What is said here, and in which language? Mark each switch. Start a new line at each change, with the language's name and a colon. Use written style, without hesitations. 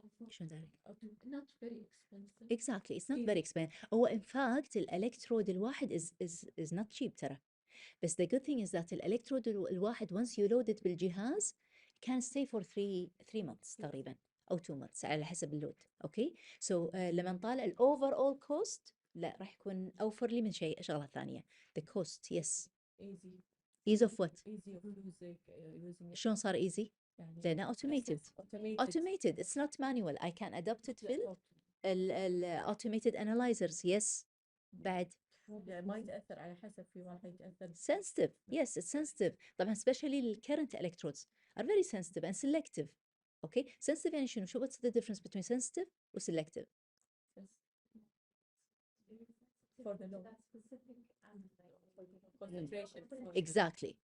Arabic: شلون ذلك؟
English: Not very expensive. Exactly, it's not very expensive. هو in fact الالكترود الواحد is not cheap ترى. بس the good thing is that الالكترود الواحد once you load it بالجهاز can stay for 3 months تقريبا أو 2 months
Arabic: على حسب اللود.
English: Okay, so
Arabic: لما نطالع ال overall cost لا راح يكون أوفر لي من شغلة ثانية.
English: The cost, yes. Ease of what? Easy of using it.
Arabic: شلون صار easy؟ لأنه automated.
English: It's not manual. I can adapt it في automated analyzers. Yes. بعد.
Arabic: ما يتأثر على حسب في واحد يتأثر.
English: Sensitive. Yes, it's sensitive. طبعا especially the current electrodes are very sensitive and selective. Okay. Sensitive
Arabic: يعني شنو؟
English: what's the difference between sensitive و selective? For the low specific concentration. Exactly.